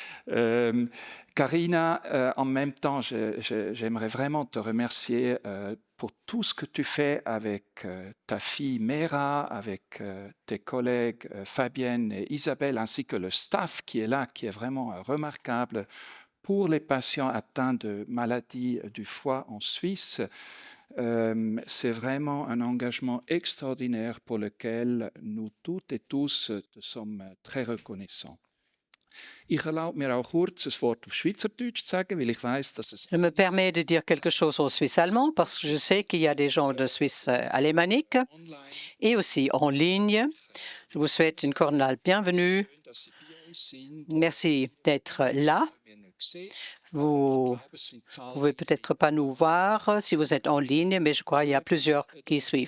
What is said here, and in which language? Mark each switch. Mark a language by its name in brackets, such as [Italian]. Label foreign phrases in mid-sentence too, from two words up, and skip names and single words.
[French] Karina, en même temps, j'aimerais vraiment te remercier pour tout ce que tu fais avec ta fille Mera, avec tes collègues Fabienne et Isabelle, ainsi que le staff qui est là, qui est vraiment remarquable pour les patients atteints de maladies du foie en Suisse. C'est vraiment un engagement extraordinaire pour lequel nous toutes et tous te sommes très reconnaissants. [German] Ich erlaube mir auch kurz ein Wort auf Schweizerdeutsch zu sagen, weil ich weiß, dass es... [French] Je me permets de dire quelque chose en suisse allemand parce que je sais qu'il y a des gens de Suisse alémanique et aussi en ligne. Je vous souhaite une cordiale bienvenue. Merci d'être là. Vous ne pouvez peut-être pas nous voir si vous êtes en ligne, mais je crois qu'il y a plusieurs qui suivent.